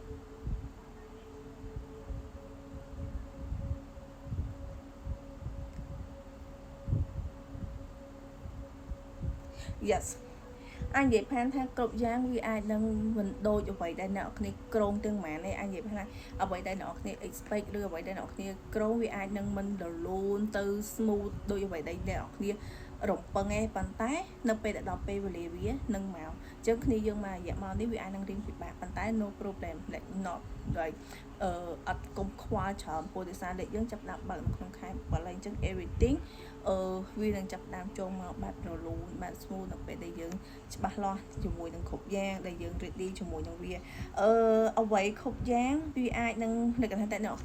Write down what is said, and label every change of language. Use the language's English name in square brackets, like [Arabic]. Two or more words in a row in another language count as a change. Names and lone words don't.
[Khmer] yes អញនិយាយផានថាគ្រប់យ៉ាងវាអាចនឹងមិនដូចអ្វីដែលអ្នកគ្នាក្រង ទាំងម៉ានទេអញនិយាយថាអ្វីដែលអ្នកគ្នា expect ឬអ្វីដែលអ្នកគ្នាក្រងវាអាចនឹងមិនរលូនទៅ smooth ដូចអ្វីដែលអ្នកគ្នារំពឹងឯងប៉ុន្តែនៅពេលដែលដល់ពេលវេលាវានឹងមកអញ្ចឹងគ្នាយើងមករយៈមកនេះវាអាចនឹងរៀងពិបាកប៉ុន្តែ [English] no problem like not like [Khmer] អ ត់កុំខ្វល់ច្រើនព្រោះដោយសារលេខយើងចាប់ដាក់បើកនៅក្នុងខែ7ហើយអញ្ចឹង everything វានឹងចាប់ដើមចូលមកបែបរលូនបែប smooth នៅពេលដែលយើងច្បាស់លាស់ជាមួយនឹងគ្រប់យ៉ាងដែលយើង ready ជាមួយនឹងវាអ្វីគ្រប់យ៉ាងវាអាចនឹងលក្ខណៈតែអ្នក